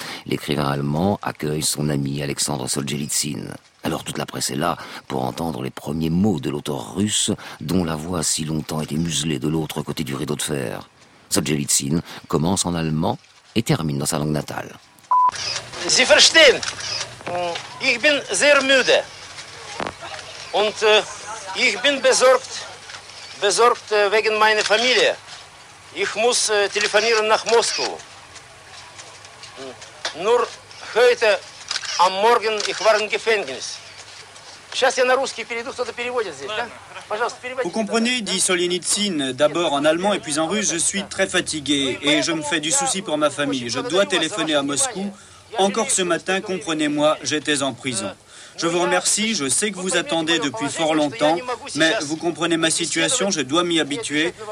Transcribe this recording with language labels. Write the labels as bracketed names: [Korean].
[French] L'écrivain allemand accueille son ami Alexandre Solzhenitsyn. Alors toute la presse est là pour entendre les premiers mots de l'auteur russe dont la voix a si longtemps été muselée de l'autre côté du rideau de fer. Solzhenitsyn commence en allemand et termine dans sa langue natale. [German] Sie verstehen, ich bin sehr müde und ich bin besorgt. Besorgt wegen meiner Familie. Ich muss telefonieren nach Moskau. Nur heute am Morgen, ich war im Gefängnis. [Russian] Сейчас я на русский перейду, кто-то переводит здесь, да? [French] Vous comprenez, dit Solzhenitsyn, d'abord en allemand et puis en russe, je suis très fatigué et je me fais du souci pour ma famille. Je dois téléphoner à Moscou. Encore ce matin, comprenez-moi, j'étais en prison. Je vous remercie, je sais que vous attendez depuis fort longtemps, mais vous comprenez ma situation, je dois m'y habituer.